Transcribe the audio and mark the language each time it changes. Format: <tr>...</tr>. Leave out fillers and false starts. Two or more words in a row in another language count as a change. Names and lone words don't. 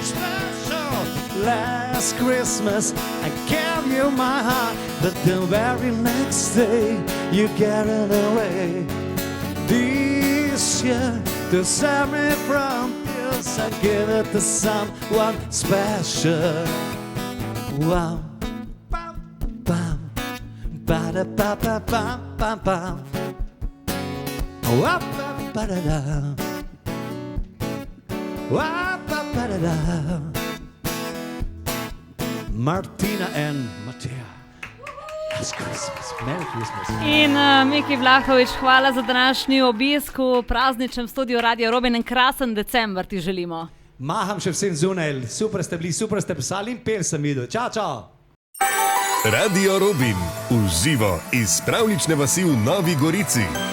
<en>Last Christmas I gave you my heart, but the very next day you carried away. This year, to save me from tears, I give it to someone special. Wow. Bam, bam, ba da ba ba bam, bam, bam. Wa ba ba da da. Wa ba ba da da. Martina and Matija. Last Christmas. Merry Christmas.</en> <sl>In Miki Vlahović, hvala za današnji obisk v prazničnem studiu Radio Robin. En krasen december ti želimo. Maham še vsem zunaj. Super ste bili, super ste pisali in pel sem videl. Čau, čau. Radio Robin, v živo iz pravlične vasi v Novi Gorici.</sl>